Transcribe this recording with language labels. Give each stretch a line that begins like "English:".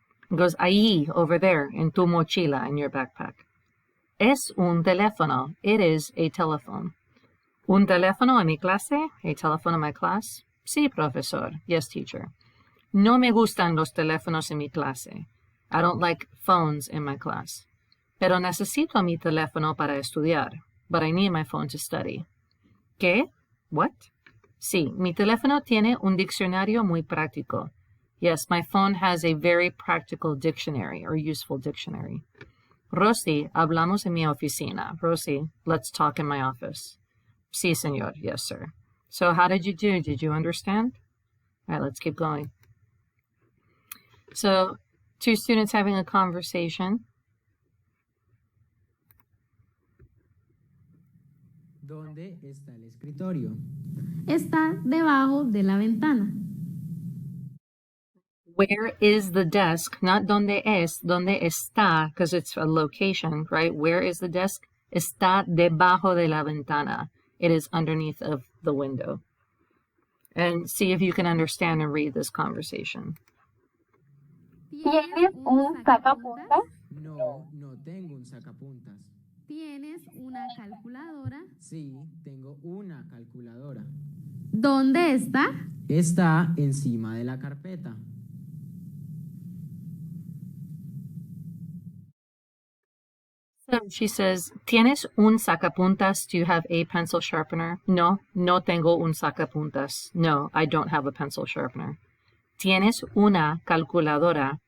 English: He goes,
Spanish: ahí,
English: over there,
Spanish: en tu mochila,
English: in your backpack.
Spanish: Es un teléfono.
English: It is a telephone.
Spanish: ¿Un teléfono en mi clase?
English: A telephone in my class?
Spanish: Sí, profesor.
English: Yes, teacher.
Spanish: No me gustan los teléfonos en mi clase.
English: I don't like phones in my class.
Spanish: Pero necesito mi teléfono para estudiar.
English: But I need my phone to study.
Spanish: ¿Qué?
English: What?
Spanish: Sí, mi teléfono tiene un diccionario muy práctico.
English: Yes, my phone has a very practical dictionary or useful dictionary.
Spanish: Rosy, hablamos en mi oficina.
English: Rosy, let's talk in my office.
Spanish: Sí, señor.
English: Yes, sir. So how did you do? Did you understand? All right, let's keep going. So, two students having a conversation.
Spanish: ¿Dónde está el escritorio? Está debajo de la ventana.
English: Where is the desk? Not
Spanish: donde es, donde está,
English: because it's a location, right? Where is the desk?
Spanish: Está debajo de la ventana.
English: It is underneath of the window. And see if you can understand and read this conversation.
Spanish: ¿Tienes un sacapuntas? No, no tengo un sacapuntas. ¿Tienes una calculadora? Sí, tengo una calculadora. ¿Dónde está? Está encima de la carpeta.
English: So she says,
Spanish: ¿Tienes un sacapuntas?
English: Do you have a pencil sharpener?
Spanish: No, no tengo un sacapuntas.
English: No, I don't have a pencil sharpener.
Spanish: ¿Tienes una calculadora?